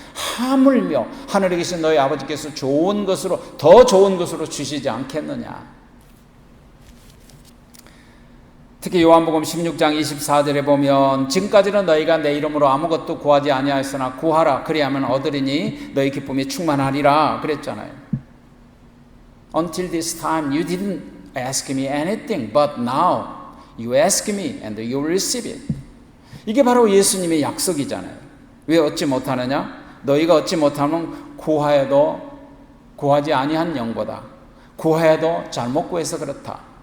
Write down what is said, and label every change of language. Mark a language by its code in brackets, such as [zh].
[ko] 하물며 하늘에 계신 너희 아버지께서 좋은 것으로 더 좋은 것으로 주시지 않겠느냐. 특히 요한복음 16장 24절에 보면 지금까지는 너희가 내 이름으로 아무것도 구하지 아니하였으나 구하라 그리하면 얻으리니 너희 기쁨이 충만하리라 그랬잖아요. [en] Until this time you didn't ask me anything, but now you ask me and you will receive it. [ko] 이게 바로 예수님의 약속이잖아요. 왜 얻지 못하느냐? 너희가 얻지 못하면 구하여도 구하지 아니한 영보다 구하여도 잘못 구해서 그렇다.